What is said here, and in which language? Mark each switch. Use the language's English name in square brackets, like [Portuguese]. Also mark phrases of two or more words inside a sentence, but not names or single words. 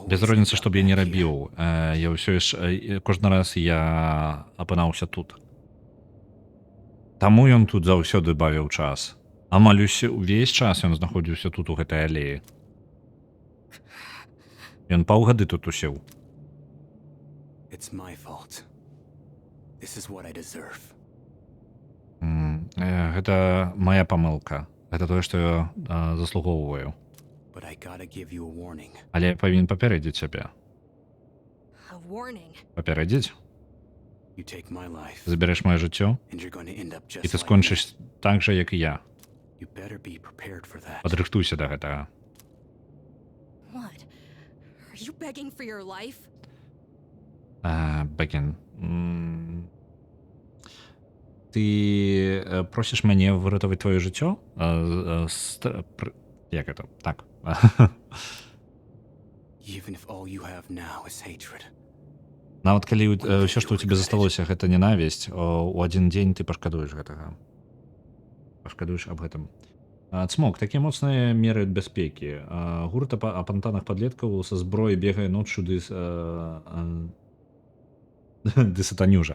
[Belarusian] Без розніцы, [English] end [Belarusian] што [English] up [Belarusian] б я не [English] back here. [Belarusian] рабіў, я ўсё яшчэ кожны раз я апынаўся тут. Таму ён тут заўсёды бавіў час. Амаль увесь час ён знаходзіўся тут у гэтай алеі. Ён паўгады тут усеў. [English] It's my fault. This is what I deserve. [Belarusian] Гэта моя памылка. Гэта тое, што я заслугоўваю. [English] But I gotta give you a warning. [Belarusian] Але я павінен папярэдзіць цябе. [English] A warning. [Belarusian] Папярэдзіць? [English] You take my life, [Belarusian] Забярэш маё жыццё, [English] and you're gonna end up just [Belarusian] і ты [English] like [Belarusian] скончыш так жа, як і я. [English] me. You better be prepared for that. [Belarusian] Падрыхтуйся да гэтага. [English] What? Are you begging for your life? [Belarusian] Бэкін. Ты просіш мяне выратаваць твоё жыццё? [Russian] Як это? [Belarusian] Так. [English] Even if all you have now is hatred. [Belarusian] Нават калі ўсё, што ў цябе засталося, гэта ненавісць, у адзін дзень ты пашкадуеш гэтага. Пашкадуеш аб гэтым. Цмок, такія моцныя меры бяспекі. Гурт апантаных падлеткаў са зброі бегае ноччу ды сатанюжа.